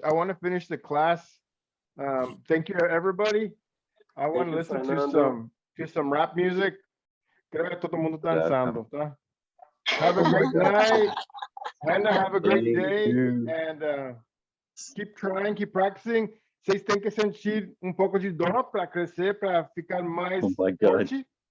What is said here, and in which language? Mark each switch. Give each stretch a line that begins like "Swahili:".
English: I want to finish the class. Thank you, everybody. I want to listen to some rap music.
Portuguese: Quero ver todo mundo dançando, tá?
English: Have a great night. Hannah, have a great day. And keep trying, keep practicing.
Portuguese: Vocês têm que sentir um pouco de dor para crescer, para ficar mais forte.